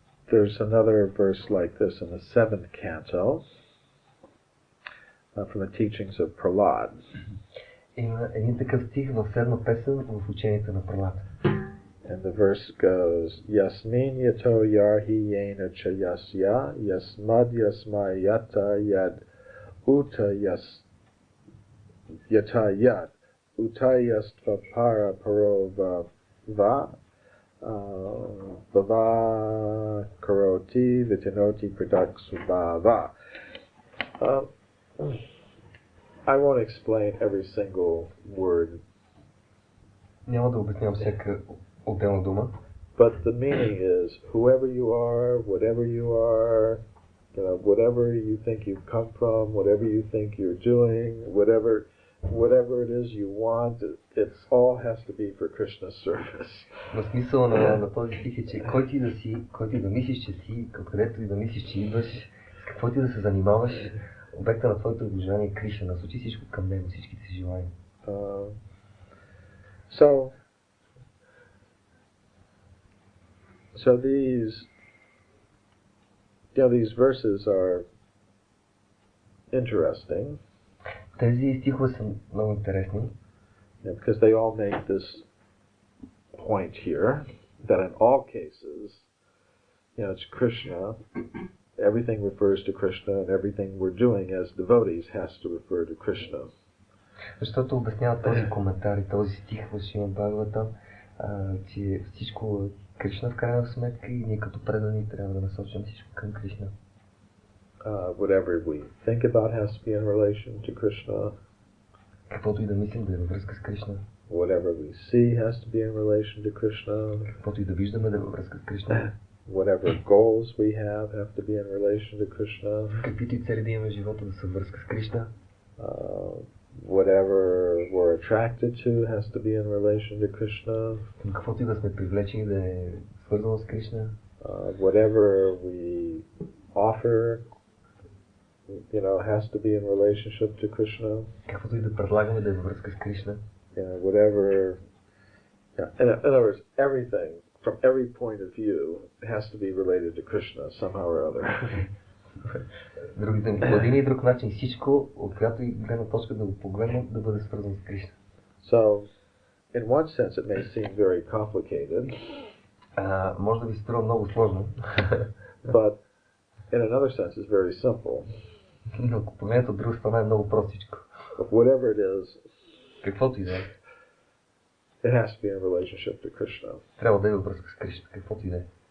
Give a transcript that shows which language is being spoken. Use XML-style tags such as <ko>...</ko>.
<en>There's another verse like this in the 7th canto from the teachings of Prahlad.</en> <bg>Има един такъв стих в 7-ма песен в учението на Пралад.</bg> <sa>And the verse goes, Yasmin yato yarhi yena cha yasya, yasmad yasmai yata yad uta yas yata yad, uta yastva para parova va, bhava karoti vitinoti pradak.</sa> <en>I won't explain every single word.</en> <bg>Няма да обяснявам всяка отделна дума.</bg> <en>But the meaning is, whoever you are, whatever you are, whatever you think you've come from, whatever you think you're doing, whatever it is you want, it all has to be for Krishna's service.</en> <bg>Но смисъл на този стих е, че който и да си, който и да мислиш, че си, където и да мислиш, че идваш, каквото и да се занимаваш, обекта на твоето обожание е Кришна. Насочи всичко към него, всичките си желания.</bg> <en>So these verses are interesting.</en> <bg>Тези стихове са много интересни.</bg> <en>Because they all make this point here that in all cases, it's Krishna. Everything refers to Krishna, and everything we're doing as devotees has to refer to Krishna.</en> <bg>Защото обяснява този коментар и този стих в Шримад Бхагаватам, че всичко е Кришна в крайна сметка и ние като предани трябва да насочим всичко към Кришна.</bg> <en>Whatever we think about has to be in relation to Krishna.</en> <bg>Каквото и да мислим да е във връзка с Кришна.</bg> <en>Whatever we see has to be in relation to Krishna.</en> <bg>Каквото и да виждаме да е във връзка с Кришна.</bg> <en>Whatever goals we have to be in relation to Krishna.</en> <bg>Каквито и цели да имаме в живота да са връзка с Кришна.</bg> <en>Whatever we're attracted to has to be in relation to Krishna.</en> <bg>Каквото и да сме привлечени да е свързано с Кришна.</bg> <en>Whatever we offer, has to be in relationship to Krishna.</en> <bg>Каквото и да предлагаме да е във връзка с Кришна.</bg> <en>Whatever. In other words, everything from every point of view has to be related to Krishna somehow or other.</en> <bg>Другите ми, по един и друг начин всичко, от която и гледна точка да го погледнем, да бъде свързано с Кришна.</bg> <en>So, in one sense it may seem very complicated.</en> <bg>Може да ви струва много сложно.</bg> <en>But in another sense it's very simple.</en> <bg>Но ако погледнете от друга страна е много простичко.</bg> <en>But whatever it is,</en> <bg>каквото и да е,</bg> <en>it has to be in relationship to Krishna.</en> <bg>Трябва да е във връзка с Кришна, каквото и да е.</bg>